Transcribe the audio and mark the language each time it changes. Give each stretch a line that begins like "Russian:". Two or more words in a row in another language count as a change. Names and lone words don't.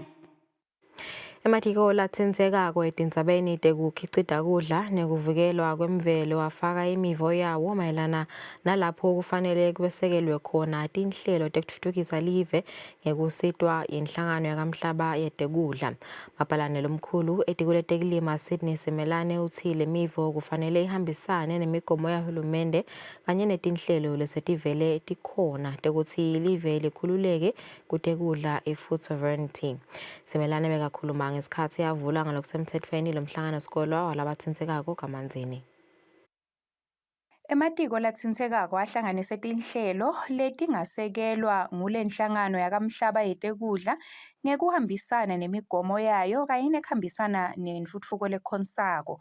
Swati: Ematiko latsinsekako etindzabeni tekukhicita kudla nekuvikelwa kwemvelo afaka imivo yawo mayelana nalapho kufanele kwesekelwe khona tinhlelo tekutfutfukisa live ngekusitwa yinhlangano yakamhlaba yetekudla. Mabhalane lomkhulu etiko letekulima Sydney Simelane uthi le mivo kufanele ihambisane nemigomo yahulumende kanye netinhlelo lesetivele tikhona tekuthi live likhululeke kutekudla i-
English: food sovereignty.
Swati: Simelane bekakhuluma ngesikhathi yavula ngalokusemthethweni lomhlangano sikolwa walabatsinsekako kamanzini. Ematiko latsinsekako ahlanganise tinhlelo letingasekelwa ngulenhlangano yakamhlaba yetekudla ngekuhambisana nemigomo yayo kanye nekuhambisana nentfutfuko lekhonsako.